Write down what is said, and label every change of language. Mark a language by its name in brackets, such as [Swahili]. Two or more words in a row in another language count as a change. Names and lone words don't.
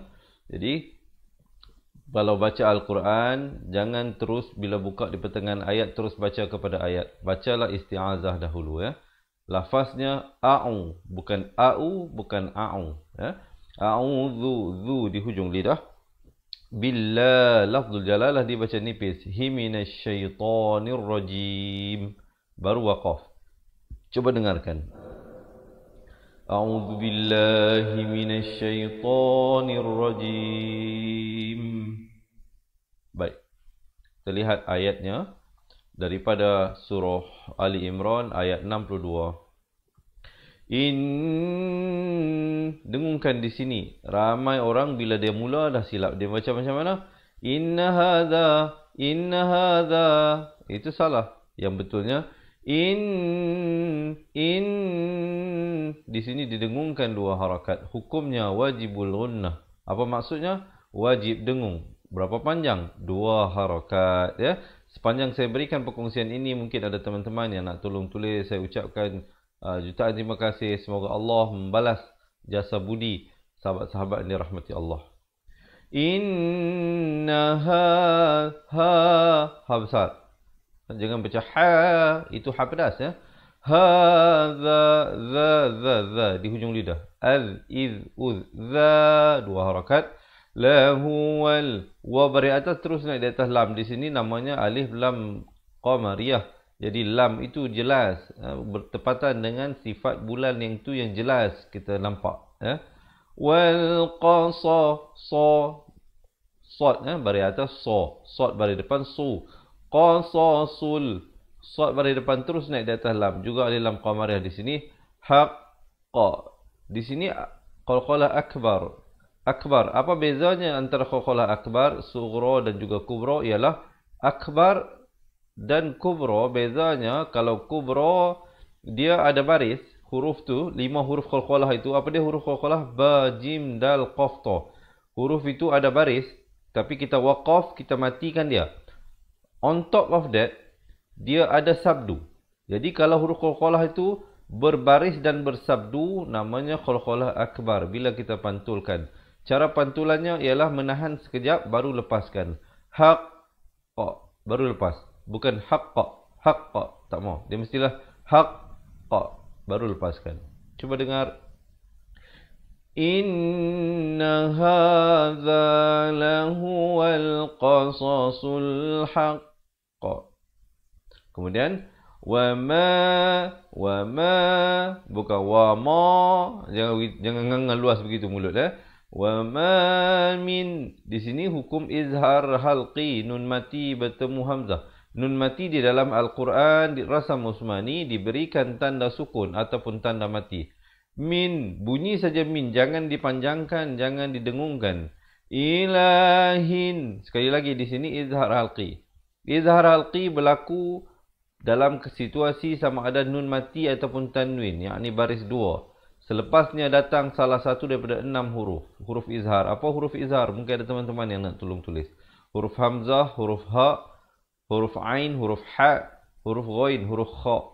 [Malay] Jadi kalau baca Al-Quran, jangan terus bila buka di pertengahan ayat terus baca kepada ayat. Bacalah isti'azah dahulu, ya. Lafaznya a'u, bukan a'u, bukan a'u, ya. A'udzu, zu di hujung lidah. Billah, [Arabic] لفظ الجلالة [Malay] dibaca nipis. [Arabic] ه من الشيطان الرجيم. [Malay] Baru waqaf. Coba dengarkan. [Arabic] أعوذ بالله من الشيطان الرجيم. [Malay] Baik. Kita lihat ayatnya daripada surah Ali Imran ayat 62. Dengungkan di sini. Ramai orang bila dia mula dah silap. Dia baca macam mana? [Arabic] إن هذا. [Malay] Itu salah. Yang betulnya di sini didengungkan dua harakat. Hukumnya [Arabic] واجب الغنة. [Malay] Apa maksudnya? Wajib dengung. Berapa panjang? Dua harakat, ya. Sepanjang saya berikan perkongsian ini, mungkin ada teman-teman yang nak tolong tulis. Saya ucapkan jutaan terima kasih. Semoga Allah membalas jasa budi sahabat-sahabat yang dirahmati Allah. Ha besar. Jangan baca ha, itu ha pedas, ya. Hadza, za di hujung lidah. Az, iz, uz, za, dua harakat. [Arabic] لهو ال, [Malay] wa bari atas terus naik di atas lam. Di sini namanya [Arabic] ألف لام قمرية. [Malay] Jadi lam itu jelas, bertepatan dengan sifat bulan yang itu yang jelas kita nampak, ya. [Arabic] والقص, [Malay] sad, ya, bari atas sad bari depan su. Qasasul, sad bari depan terus naik di atas lam, juga ada [Arabic] لام قمرية [Malay] di sini. Haqqa, di sini [Arabic] قلقلة أكبر. [Malay] Akbar, apa bezanya antara [Arabic] قلقلة أكبر, [Malay] sughra dan juga kubra? Ialah akbar dan kubra, bezanya kalau kubra dia ada baris huruf tu, 5 huruf qalqalah itu. Apa dia huruf qalqalah? Ba, jim, dal, qaf, ta. Huruf itu ada baris, tapi kita waqaf, kita matikan dia. [English] On top of that, [Malay] dia ada sabdu. Jadi kalau huruf qalqalah itu berbaris dan bersabdu, namanya [Arabic] قلقلة أكبر [Malay] bila kita pantulkan. Cara pantulannya ialah menahan sekejap baru lepaskan. Haqqa, baru lepas. Bukan haqqa, haqqa, tak mau. Dia mestilah haqqa, baru lepaskan. Cuba dengar. [Arabic] إن هذا لهو القصص الحق. [Malay] Kemudian wama, bukan wama, jangan luas begitu mulut, ya. [Arabic] وما من, [Malay] di sini hukum [Arabic] إظهار حلقي, [Malay] nun mati bertemu hamzah. Nun mati di dalam Al-Quran di Rasam Usmani diberikan tanda sukun ataupun tanda mati. Min, bunyi saja min, jangan dipanjangkan, jangan didengungkan. Ilahin, sekali lagi di sini [Arabic] إظهار حلقي. إظهار حلقي [Malay] berlaku dalam situasi sama ada nun mati ataupun tanwin, yakni baris dua. Selepasnya datang salah satu daripada 6 huruf. Huruf izhar. Apa huruf izhar? Mungkin ada teman-teman yang nak tolong tulis. Huruf hamzah, huruf ha, huruf ain, huruf ha, huruf ghain, huruf kha.